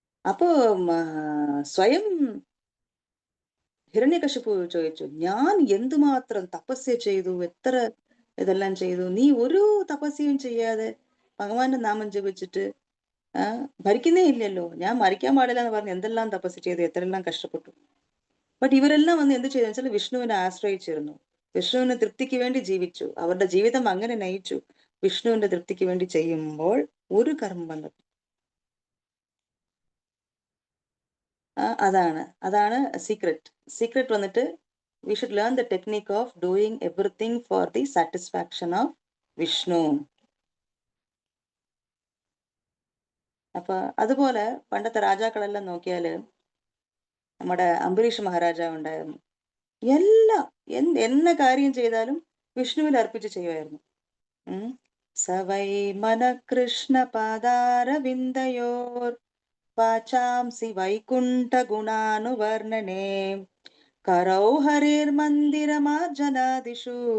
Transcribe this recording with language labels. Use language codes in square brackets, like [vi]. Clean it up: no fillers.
[ml] അപ്പോ സ്വയം ഹിരണ്യകശിപു ചോദിച്ചു, ഞാൻ എന്തുമാത്രം തപസ്യ ചെയ്തു, എത്ര ഇതെല്ലാം ചെയ്തു, നീ ഒരു തപസ്യയും ചെയ്യാതെ ഭഗവാന്റെ നാമം ജപിച്ചിട്ട് ഭരിക്കുന്നേ ഇല്ലല്ലോ, ഞാൻ മരിക്കാൻ പാടില്ല എന്ന് പറഞ്ഞ് എന്തെല്ലാം തപസ്യ ചെയ്തു, എത്രയെല്ലാം കഷ്ടപ്പെട്ടു. ബട്ട് ഇവരെല്ലാം വന്ന് എന്ത് ചെയ്തു വെച്ചാൽ വിഷ്ണുവിനെ ആശ്രയിച്ചിരുന്നു, വിഷ്ണുവിന്റെ തൃപ്തിക്ക് വേണ്ടി ജീവിച്ചു, അവരുടെ ജീവിതം അങ്ങനെ നയിച്ചു. വിഷ്ണുവിന്റെ തൃപ്തിക്ക് വേണ്ടി ചെയ്യുമ്പോൾ ഒരു കർമ്മബന്ധം. അതാണ് സീക്രട്ട് വന്നിട്ട് [en] we should learn the technique of doing everything for the satisfaction of Vishnu. [ml] അപ്പൊ അതുപോലെ പണ്ടത്തെ രാജാക്കളെല്ലാം നോക്കിയാല് നമ്മുടെ അംബരീഷ് മഹാരാജാവ് ഉണ്ടായിരുന്നു. എന്ന കാര്യം ചെയ്താലും വിഷ്ണുവിൽ അർപ്പിച്ച് ചെയ്യുമായിരുന്നു. [sa] സവൈ മനകൃഷ്ണ പാദാരവിന്ദയോർ വാചാംസി വൈകുണ്ഠ ഗുണാനുവർണനേ കരൗ ഹരിർമന്ദിരമാർജനാദിഷു